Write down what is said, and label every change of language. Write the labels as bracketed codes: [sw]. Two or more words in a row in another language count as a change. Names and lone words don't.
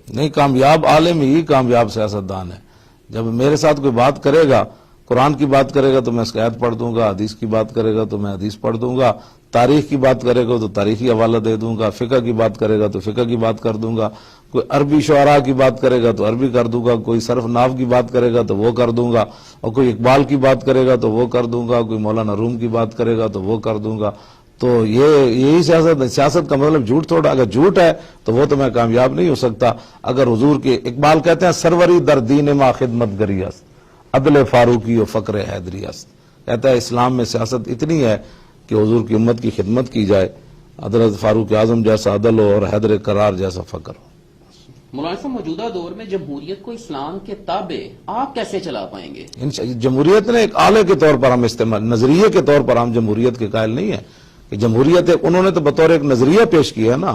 [ur] نہیں، کامیاب عالم ہی کامیاب سیاستدان ہے. جب میرے ساتھ کوئی بات کرے گا، قرآن کی بات کرے گا تو میں اس کی آیت پڑھ دوں گا، حدیث کی بات کرے گا تو میں حدیث پڑھ دوں گا، تاریخ کی بات کرے گا تو تاریخی حوالہ دے دوں گا، فقہ کی بات کرے گا تو فقہ کی بات کر دوں گا، کوئی عربی شعراء کی بات کرے گا تو عربی کر دوں گا، کوئی صرف ناو کی بات کرے گا تو وہ کر دوں گا، اور کوئی اقبال کی بات کرے گا تو وہ کر دوں گا، کوئی مولانا روم کی بات کرے گا تو وہ کر دوں گا. تو یہی سیاست ہے. سیاست کا مطلب جھوٹ تھوڑا. اگر جھوٹ ہے تو وہ تو میں کامیاب نہیں ہو سکتا. اگر حضور کے اقبال کہتے ہیں [fa] سروری در دین ما خدمت گری است، عدل فاروقی و فقر حیدری است. [ur] کہتا ہے اسلام میں سیاست اتنی ہے کہ حضور کی امت کی خدمت کی جائے، حضرت فاروق اعظم جیسا عدل ہو اور حیدر کرار جیسا فقر ہو. مولانا صاحب موجودہ دور میں جمہوریت کو اسلام کے تابع آپ کیسے چلا پائیں گے؟ جمہوریت نے ایک آلے کے طور پر ہم استعمال، نظریے کے طور پر ہم جمہوریت کے قائل نہیں ہیں کہ جمہوریت انہوں نے تو بطور ایک نظریہ پیش کیا ہے نا.